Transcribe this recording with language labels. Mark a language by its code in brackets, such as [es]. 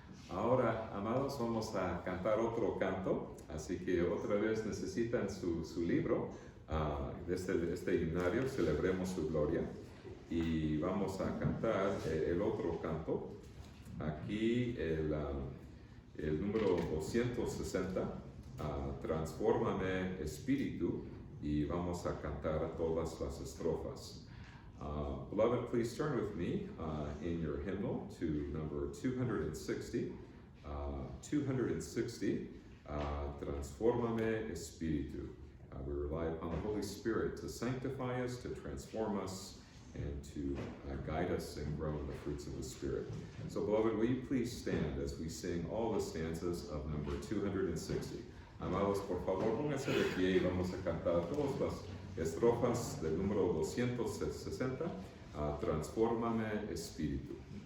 [es] Ahora, amados, vamos a cantar otro canto, así que otra vez necesitan su libro de este himnario, Celebremos su Gloria, y vamos a cantar el otro canto, aquí el número 260, Transfórmame Espíritu, y vamos a cantar todas las estrofas. [en] Beloved, please turn with me in your hymnal to number 260. [es] 260, Transfórmame Espíritu. [en] We rely upon the Holy Spirit to sanctify us, to transform us, and to guide us and grow in the fruits of the Spirit. So, beloved, will you please stand as we sing all the stanzas of number 260. [es] Amados, por favor, pónganse de pie y vamos a cantar todas las estrofas del número 260, Transfórmame Espíritu.